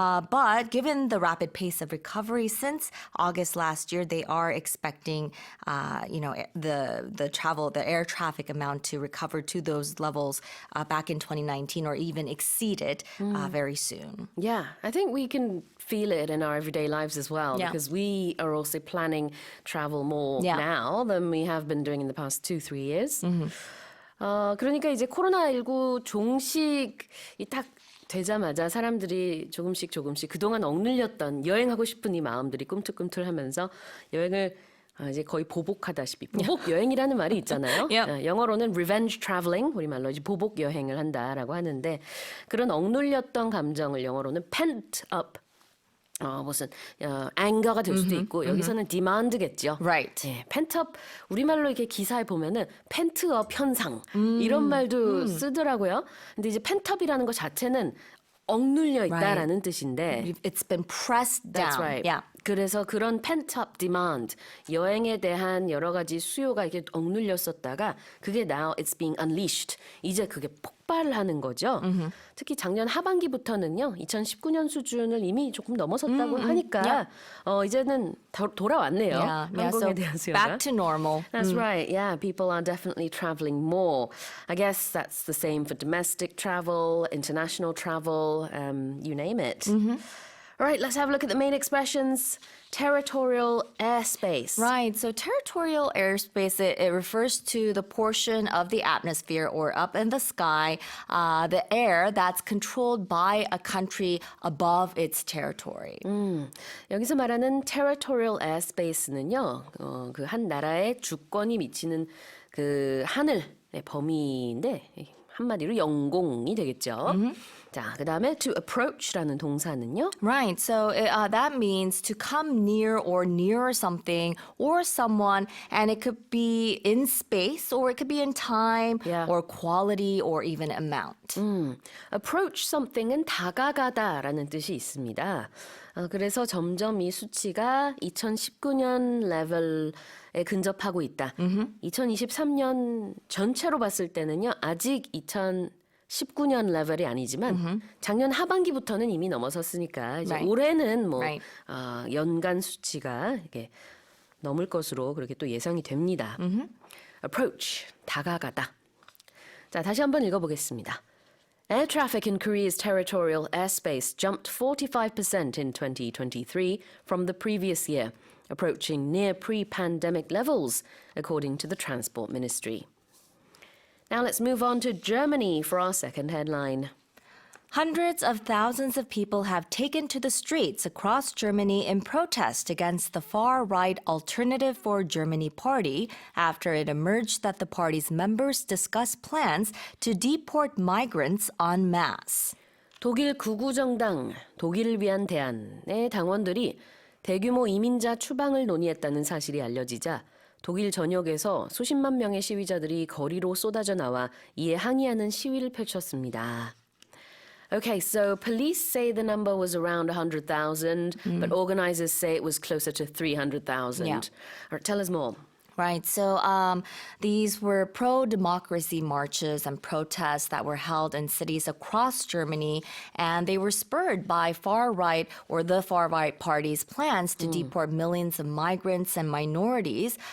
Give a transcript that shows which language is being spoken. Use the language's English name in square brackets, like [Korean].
[English] But given the rapid pace of recovery since August last year, they are expecting, the air traffic amount to recover to those levels back in 2019 or even exceed it very soon. Yeah, I think we can feel it in our everyday lives as well because we are also planning travel more now than we have been doing in the past 2-3 years. [Korean] 그러니까 이제 코로나19 종식이 딱 되자마자 사람들이 조금씩 그동안 억눌렸던 여행하고 싶은 이 마음들이 꿈틀꿈틀하면서 여행을 이제 거의 보복하다시피 보복 여행이라는 말이 있잖아요. 영어로는 [English] revenge traveling, [Korean] 우리말로 이제 보복 여행을 한다라고 하는데 그런 억눌렸던 감정을 영어로는 pent up 무슨 anger가 될 수도 있고 여기서는 demand겠죠. [English] Right. [Korean] 네, pent up 우리말로 이렇게 기사에 보면은 펜트업 현상 이런 말도 쓰더라고요. 근데 이제 pent up이라는 것 자체는 억눌려 있다라는 뜻인데 [English] It's been pressed down. That's right. Yeah. [Korean] 그래서 그런 pent-up demand, 여행에 대한 여러 가지 수요가 이렇게 억눌렸었다가 그게 [English] now it's being unleashed. [Korean] 이제 그게 폭발하는 거죠. 특히 작년 하반기부터는요. 2019년 수준을 이미 조금 넘어섰다고 하니까 이제는 돌아왔네요. 한국에 대한 수요가. [English] Back to normal. That's right. Yeah, people are definitely traveling more. I guess that's the same for domestic travel, international travel, you name it. All right, let's have a look at the main expressions. Territorial airspace. Right. So territorial airspace, it refers to the portion of the atmosphere or up in the sky, the air that's controlled by a country above its territory. [Korean] 여기서 말하는 territorial airspace는요, 그 한 나라의 주권이 미치는 그 하늘의 범위인데 한마디로 영공이 되겠죠. 자, 그다음에 to approach라는 동사는요. [English] Right. So that means to come near or near something or someone, and it could be in space or it could be in time or quality or even amount. [Korean] approach something은 다가가다라는 뜻이 있습니다. 그래서 점점 이 수치가 2019년 레벨에 근접하고 있다. 2023년 전체로 봤을 때는요. 아직 2019년 레벨이 아니지만 작년 하반기부터는 이미 넘어섰으니까 이제 올해는 뭐 연간 수치가 이렇게 넘을 것으로 그렇게 또 예상이 됩니다. approach, 다가가다. 자, 다시 한번 읽어보겠습니다. [English] Air traffic in Korea's territorial airspace jumped 45% in 2023 from the previous year, approaching near pre-pandemic levels, according to the Transport Ministry. Now let's move on to Germany for our second headline. Hundreds of thousands of people have taken to the streets across Germany in protest against the far-right Alternative for Germany party after it emerged that the party's members discussed plans to deport migrants en masse. [Korean] 독일 구구정당 독일을 위한 대안의 당원들이 대규모 이민자 추방을 논의했다는 사실이 알려지자 독일 전역에서 수십만 명의 시위자들이 거리로 쏟아져 나와 이에 항의하는 시위를 펼쳤습니다. [English] Okay, so police say the number was around 100,000, but organizers say it was closer to 300,000. Yeah. All right, tell us more. Right. So these were pro-democracy marches and protests that were held in cities across Germany, and they were spurred by far-right or the far-right party's plans to deport millions of migrants and minorities.